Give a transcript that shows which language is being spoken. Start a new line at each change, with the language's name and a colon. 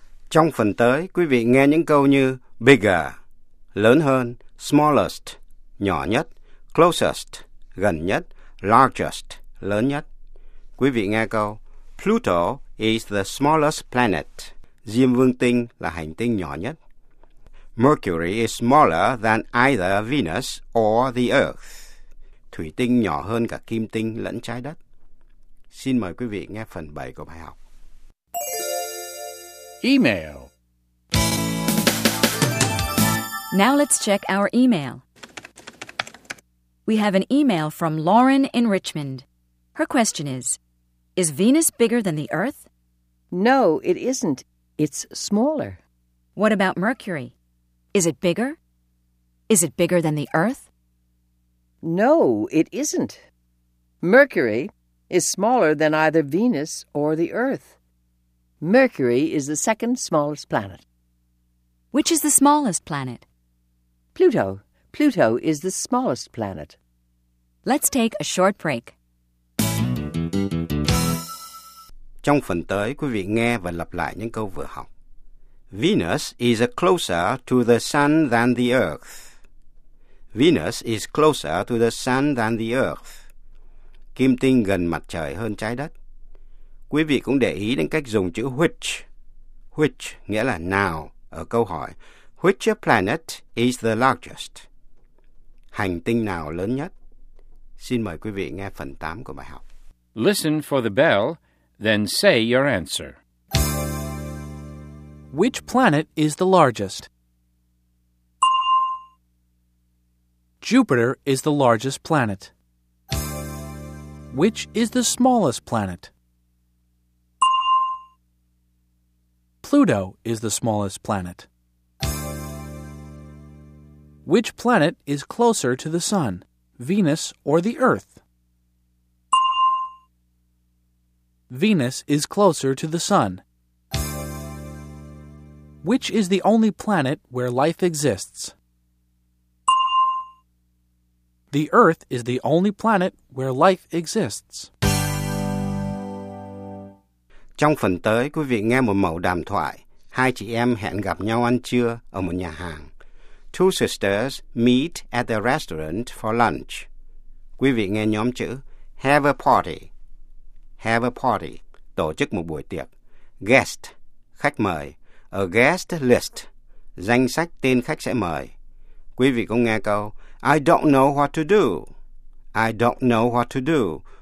Vietnamese: Trong phần tới, quý vị nghe những câu như bigger, lớn hơn, smallest, nhỏ nhất, closest, gần nhất, largest, lớn nhất. Quý vị nghe câu
English: Pluto is the smallest planet.
Vietnamese: Diêm vương tinh là hành tinh nhỏ nhất.
English: Mercury is smaller than either Venus or the Earth.
Vietnamese: Thủy tinh nhỏ hơn cả kim tinh lẫn trái đất. Xin mời quý vị nghe phần 7 của bài học.
English: Email. Now let's check our email. We have an email from Lauren in Richmond. Her question is Venus bigger than the Earth? No, it isn't. It's smaller. What about Mercury? Is it bigger? Is it bigger than the Earth? No, it isn't. Mercury is smaller than either Venus or the Earth. Mercury is the second smallest planet. Which is the smallest planet? Pluto. Pluto is the smallest planet. Let's take a short break.
Vietnamese: Trong phần tới, quý vị nghe và lặp lại những câu vừa học.
English: Venus is closer to the sun than the Earth. Venus is closer to the sun than the Earth.
Vietnamese: Kim tinh gần mặt trời hơn trái đất. Quý vị cũng để ý đến cách dùng chữ which. Which nghĩa là nào ở câu hỏi.
English: Which planet is the largest?
Vietnamese: Hành tinh nào lớn nhất? Xin mời quý vị nghe phần 8 của bài học.
English: Listen for the bell, then say your answer. Which planet is the largest? Jupiter is the largest planet. Which is the smallest planet? Pluto is the smallest planet. Which planet is closer to the sun, Venus or the Earth? Venus is closer to the sun. Which is the only planet where life exists? The Earth is the only planet where life exists.
Vietnamese: Trong phần tới, quý vị nghe một mẫu đàm thoại. Hai chị em hẹn gặp nhau ăn trưa ở một nhà hàng.
English: Two sisters meet at the restaurant for lunch.
Vietnamese: Quý vị nghe nhóm chữ
English: have a party. Have a party,
Vietnamese: tổ chức một buổi tiệc. Guest, khách mời.
English: A guest list,
Vietnamese: danh sách tên khách sẽ mời. Quý vị cũng nghe câu
English: I don't know what to do.
Vietnamese: I don't know what to do.